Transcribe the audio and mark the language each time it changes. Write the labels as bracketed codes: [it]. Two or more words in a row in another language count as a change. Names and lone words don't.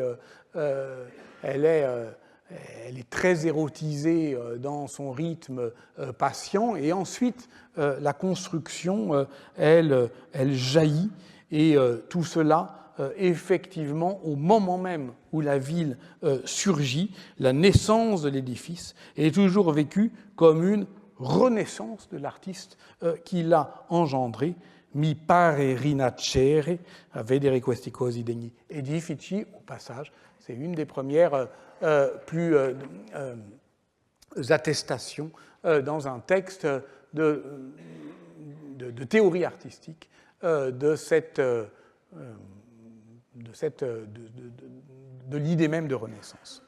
[fr] est très érotisée dans son rythme patient, et ensuite, la construction, elle jaillit, et tout cela, effectivement, au moment même où la ville surgit, la naissance de l'édifice est toujours vécue comme une renaissance de l'artiste qui l'a engendré. [it] Mi pare rinascere, vedere questi cosi degni edifici, [fr] au passage, c'est une des premières plus attestations dans un texte de théorie artistique de l'idée même de Renaissance.